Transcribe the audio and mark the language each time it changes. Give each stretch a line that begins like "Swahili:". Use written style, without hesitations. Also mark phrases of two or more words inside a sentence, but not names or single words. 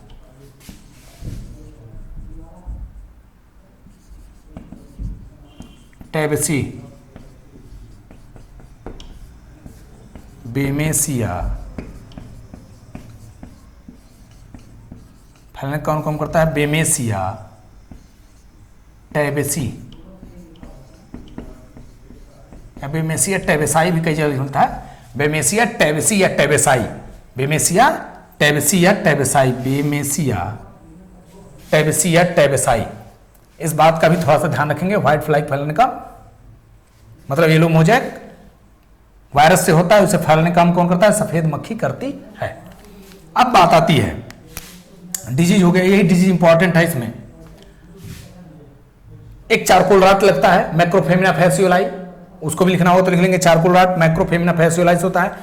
Hindi: टेबेसी, बेमेसिया, फैलाने का काम करता है बेमेसिया टेबेसी, या बेमेसिया टेबेसाई भी कई जगह होता है। बेमेसिया टेबेसी या टेबेसाई, बेमेसिया टेबेसी या टेबेसाई, बेमेसिया टेबेसी या टेबेसाई। इस बात का भी थोड़ा सा ध्यान रखेंगे।
English: white fly
Hindi: फैलाने का मतलब
English: yellow mosaic virus
Hindi: से होता है, उसे फैलाने का काम कौन करता है? सफेद मक्खी करती है। अब बात आती है डिजीज हो गया, यही डिजीज इंपॉर्टेंट है। इसमें एक
English: charcoal rot
Hindi: लगता है, मैक्रोफेमिना फैसियोलाई, उसको भी लिखना हो तो लिख लेंगे
English: charcoal rot,
Hindi: मैक्रोफेमिना फैसियोलाइस होता है।